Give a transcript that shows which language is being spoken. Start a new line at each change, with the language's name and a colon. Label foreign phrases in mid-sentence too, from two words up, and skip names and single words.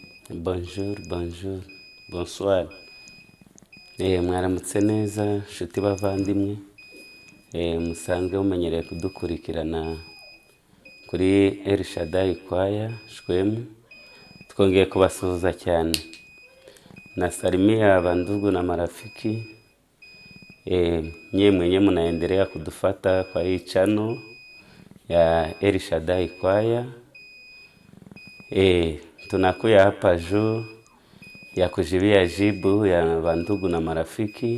French: Bonjour, bonsoir.
Kinyarwanda: Mwaramutse neza, nshuti bavandimwe. Musanzwe mumenyereye kudukurikirana kuri El Shaddai Choir Shwemu. Twongeye kubasuhuza cyane.
Swahili: Nasalimia bandugu na marafiki. Nyie mwenye mnaendelea kudufata kwa hii channel ya El Shaddai Choir. Tunakuya hapa juu ya kujibia jibu ya bandugu na marafiki.